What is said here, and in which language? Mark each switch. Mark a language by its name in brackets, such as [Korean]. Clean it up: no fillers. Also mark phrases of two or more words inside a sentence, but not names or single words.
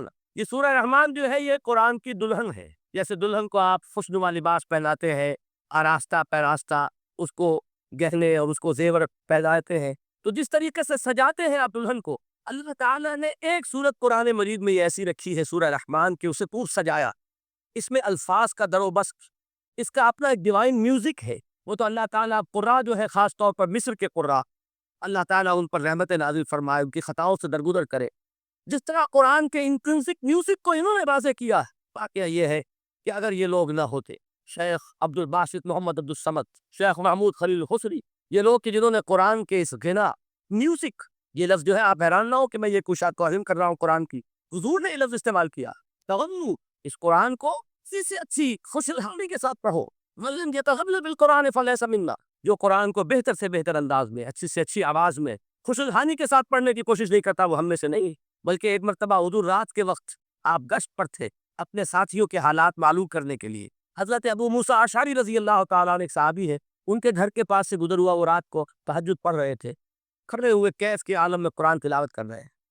[Urdu] یہ سورہ رحمان جو ہے یہ قرآن کی دلہن ہے. جیسے دلہن کو آپ خوشنما لباس پہناتے ہیں، آراستہ پیراستہ، اس کو گہنے اور اس کو زیور پہناتے ہیں، تو جس طریقے سے سجاتے ہیں آپ دلہن کو، اللہ تعالیٰ نے ایک سورت قرآن مجید میں یہ ایسی رکھی ہے سورہ رحمان کہ اسے پور سجایا. اس میں الفاظ کا در و بسط، اس کا اپنا ایک [English] divine music [Urdu] ہے. وہ تو اللہ تعالیٰ قراء جو ہے، خاص طور پر مصر کے قراء، اللہ تعالیٰ ان پر رحمت نازل فرمائے، ان کی خطاؤں سے درگزر کرے. جس طرح قرآن کے [English] intrinsic music [Urdu] کو انہوں نے واضح کیا ہے. واقعہ یہ ہے کہ اگر یہ لوگ نہ ہوتے، شیخ عبد الباسط محمد عبد الصمد، شیخ محمود خلیل حسری، یہ لوگ کہ جنہوں نے قرآن کے اس غنا میوزک، یہ لفظ جو ہے آپ حیران نہ ہو کہ میں یہ کچھ توہین کر رہا ہوں قرآن کی، حضور نے یہ لفظ استعمال کیا، تغنو، اس قرآن کو اچھی سے اچھی خوش الحالی کے ساتھ پڑھو. [Arabic] وَلَمْ يَتَغَلَّ بِالْقُرْآنِ فَلَيْسَ مِنَّا. [Urdu] جو قرآن کو بہتر سے بہتر انداز میں، اچھی سے اچھی آواز میں، خوش الحانی کے ساتھ پڑھنے کی کوشش نہیں کرتا، وہ ہم میں سے نہیں. بلکہ ایک مرتبہ حضور رات کے وقت آپ گشت پر تھے اپنے ساتھیوں کے حالات معلوم کرنے کے لیے. حضرت ابو موسیٰ اشعری رضی اللہ تعالیٰ عنہ ایک صحابی ہے، ان کے گھر کے پاس سے گزر ہوا، وہ رات کو تہجد پڑھ رہے تھے، کھڑے ہوئے کیف کے عالم میں قرآن تلاوت کر رہے ہیں.